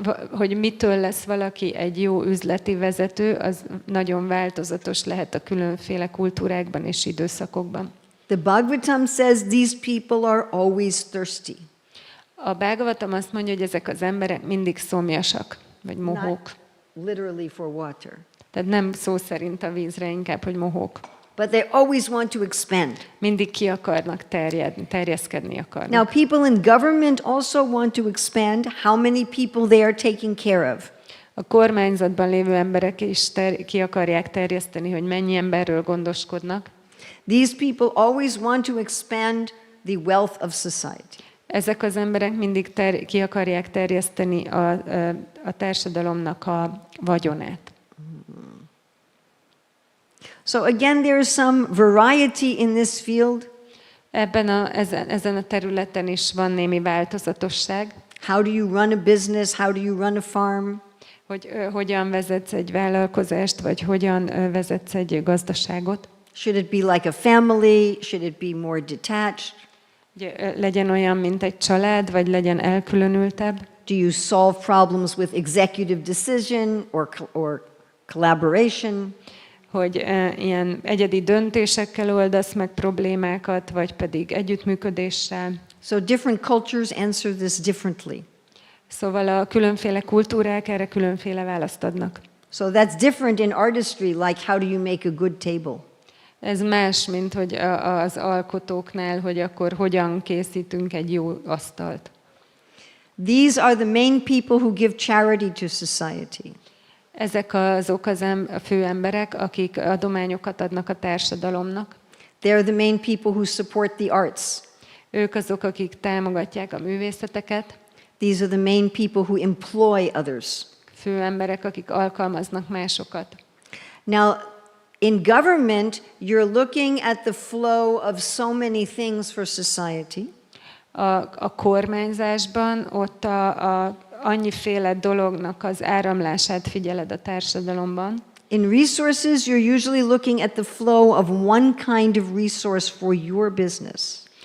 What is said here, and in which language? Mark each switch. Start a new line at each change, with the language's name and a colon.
Hungarian: Hogy mitől lesz valaki egy jó üzleti vezető, az nagyon változatos lehet a különféle kultúrákban és időszakokban.
English: The Bhagavatam says these people are always thirsty.
Hungarian: A Bhagavatam azt mondja, hogy ezek az emberek mindig szomjasak, vagy mohók.
English: Not literally for water.
Hungarian: Tehát nem szó szerint a vízre, inkább, hogy mohók.
English: But they always want to expand.
Hungarian: Mindig ki akarnak terjedni, terjeszkedni akarnak.
English: Now, people in government also want to expand how many people they are taking care of.
Hungarian: A kormányzatban lévő emberek is ki akarják terjeszteni, hogy mennyi emberről gondoskodnak.
English: These people always want to expand the wealth of society.
Hungarian: Ezek az emberek mindig ki akarják terjeszteni a társadalomnak a vagyonát.
English: So again, there is some variety in this field.
Hungarian: Ezen a területen is van némi változatosság.
English: How do you run a business? How do you run a farm?
Hungarian: Hogy hogyan vezetsz egy vállalkozást, vagy hogyan vezetsz egy gazdaságot.
English: Should it be like a family? Should it be more detached?
Hungarian: Legyen olyan, mint egy család, vagy legyen elkülönültebb.
English: Do you solve problems with executive decision or collaboration?
Hungarian: Hogy ilyen egyedi döntésekkel oldasz meg problémákat, vagy pedig együttműködéssel.
English: So different cultures answer this differently.
Hungarian: Szóval a különféle kultúrák erre különféle választ adnak.
English: So that's different in artistry, like how do you make a good table?
Hungarian: Ez más, mint hogy az alkotóknál, hogy akkor hogyan készítünk egy jó asztalt.
English: These are the main people who give charity to society.
Hungarian: Ezek azok a fő emberek, akik adományokat adnak a társadalomnak.
English: They're the main people who support the arts.
Hungarian: Ők azok, akik támogatják a művészeteket.
English: These are the main people who employ others.
Hungarian: Fő emberek, akik alkalmaznak másokat.
English: Now, in government, you're looking at the flow of so many things for society.
Hungarian: A kormányzásban ott annyiféle dolognak az áramlását figyeled a társadalomban.
English: In resources, you're usually looking at the flow of one kind of resource for your business.